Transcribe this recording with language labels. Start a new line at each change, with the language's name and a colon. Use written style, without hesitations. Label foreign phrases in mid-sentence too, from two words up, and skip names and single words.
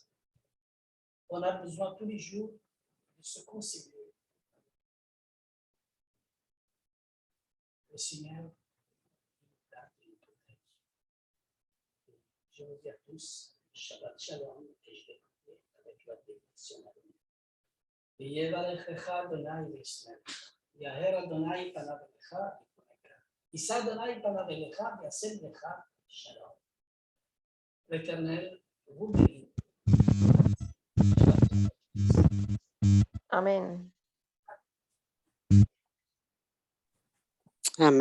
French: On a besoin tous les jours de se concilier. Le Seigneur nous garde et nous protège. Je vous dis à tous,
Hebrew: שבת שלום,
French: et je vais prier avec la bénédiction à venir.
Hebrew: ויברכך אדוני וישמח, יאר אדוני פניו אליך ויחונקה, יישא אדוני פניו אליך וישם לך שלום.
French: L'Éternel vous bénit. Amen. Amen.